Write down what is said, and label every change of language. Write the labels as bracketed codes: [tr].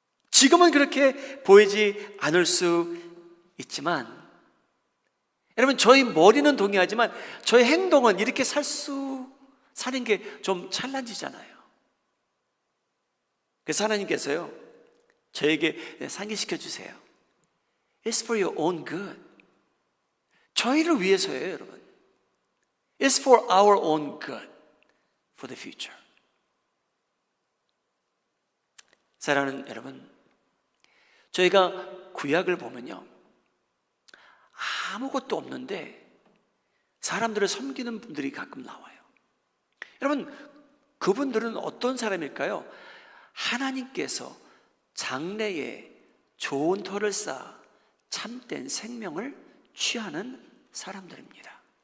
[ko] 지금은 그렇게 보이지 않을 수 있지만, 여러분, 저희 머리는 동의하지만 저희 행동은 이렇게 사는 게 좀 찰나지잖아요. 그래서 하나님께서요, 저에게 상기시켜 주세요. [en] It's for your own good. [ko] 저희를 위해서예요, 여러분. [en] It's for our own good, for the future. [ko] 사랑하는 여러분, 저희가 구약을 보면요, 아무것도 없는데 사람들을 섬기는 분들이 가끔 나와요. 여러분, 그분들은 어떤 사람일까요? 하나님께서 장래에 좋은 터를 쌓아 참된 생명을 취하는 사람들입니다.